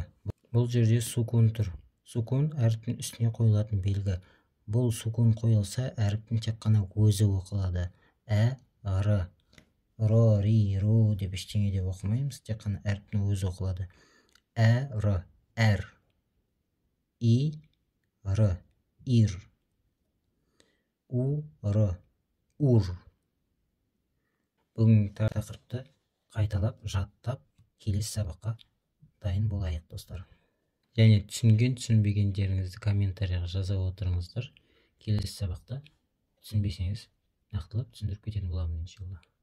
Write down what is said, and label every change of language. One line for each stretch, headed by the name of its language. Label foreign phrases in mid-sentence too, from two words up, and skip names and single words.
Kazakh: Бұл жерде сукун тұр. Сукун әріптің үстіне қойылатын белгі. Бұл сукун қойылса әріптің тек қана өзі оқылады. Ә, р. Ро, ри, ру деп ештеңе деп оқымаймыз, тек қана әріптің өзі оқылады. Ә, р. Әр. И, р. Ир. У, р. Ур. Бүгінгі тақырыпты қайталап, жаттап, келесі сабаққа дайын болайық достар. Және түсінбегендеріңізді комментарияға жаза отырыңыздар. Келесі сабақта түсінбесеңіз нақтылап түсіндіріп кететін боламын иншалла.